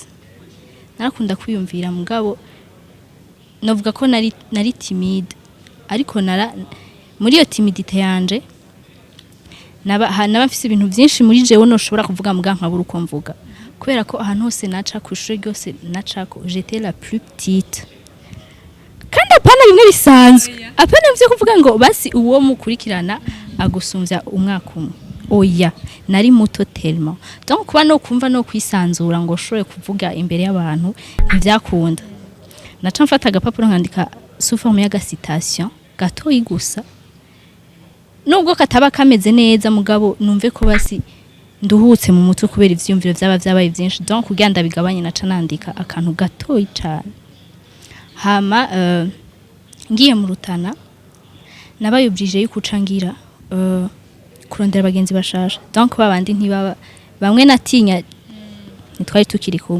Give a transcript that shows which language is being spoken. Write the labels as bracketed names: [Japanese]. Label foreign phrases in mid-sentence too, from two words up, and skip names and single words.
[Rundi] Narakunda kwiyumvira mugabo novuga ko nari timide ariko muri iyo timidite yanje naba mfise ibintu byinshi muri jewe no shobora kuvuga muga nkabura uko mvuga kubera ko ahantu hose naca ku ishuri ryose nacako [French] j'étais la plus petite [Rundi] kandi apana bimwe bisanzwe apana mvye kuvuga ngo basi uwo mukurikirana agusumvya umwaka umwe oya nari muto [French] tellement donc [Rundi] kuba no kumva no kwisanzura ngo shobore kuvuga imbere y'abantu ntivyakunda naca mfata agapapuro nkandika [French] sous forme [Rundi] ya citation gato igusa nubwo kataba kameze neza mugabo numve ko basi nduhutse mu mutwe kubera ivyumviro vyabaye byinshi donc kugira ndabigabanye naca nandika akantu gato cyane. Hama ngiye mu Rutana nabayubrije yukucangira kurondera abagenzi bashasha donc babandi ntibaba bamwe natinya nitwari tukiri kumwe.